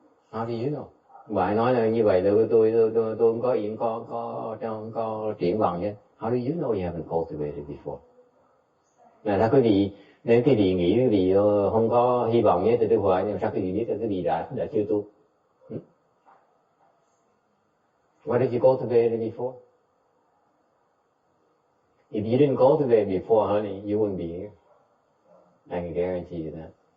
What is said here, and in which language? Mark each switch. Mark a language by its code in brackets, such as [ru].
[en] How do you know? [vi] Bạn nói là như vậy tôi không có chuyện có triển vọng chứ. [en] How do you know you haven't cultivated before? [vi] Là quý vị, nếu quý vị nghĩ quý vị không có hy vọng nhé, thì tôi hỏi nhưng sao quý vị biết là quý vị đã chưa tu? [en] What did you cultivate before? If you didn't cultivate before, honey, you wouldn't be here. I can guarantee you that.